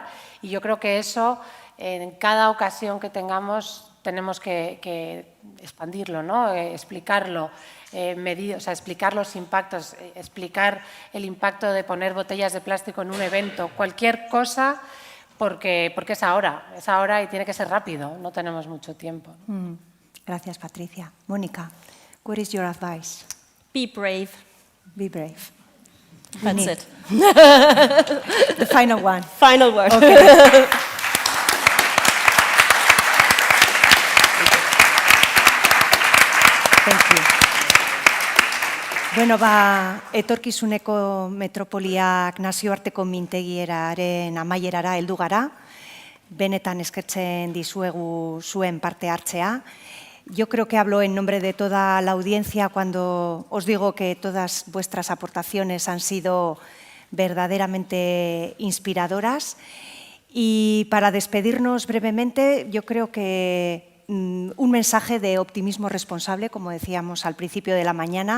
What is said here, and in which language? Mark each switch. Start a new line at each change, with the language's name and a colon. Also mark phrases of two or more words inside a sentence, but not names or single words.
Spanish: Y yo creo que eso, en cada ocasión que tengamos, tenemos que expandirlo, ¿no?, explicarlo, explicar los impactos, explicar el impacto de poner botellas de plástico en un evento, cualquier cosa, porque es ahora y tiene que ser rápido, no tenemos mucho tiempo. Gracias, Patricia. Mónica,
English: what is your advice? Be brave. Be brave. That's it. The final one. Final word. Okay. Thank you.
Basque: Bueno, etorkizuneko metropoliak nazioarteko mintegieraren amaierara heldu gara. Benetan eskertzen dizuegu zuen parte-hartzea.
Spanish: Yo creo que hablo en nombre de toda la audiencia cuando os digo que todas vuestras aportaciones han sido verdaderamente inspiradoras. Y para despedirnos brevemente, yo creo que un mensaje de optimismo responsable, como decíamos al principio de la mañana.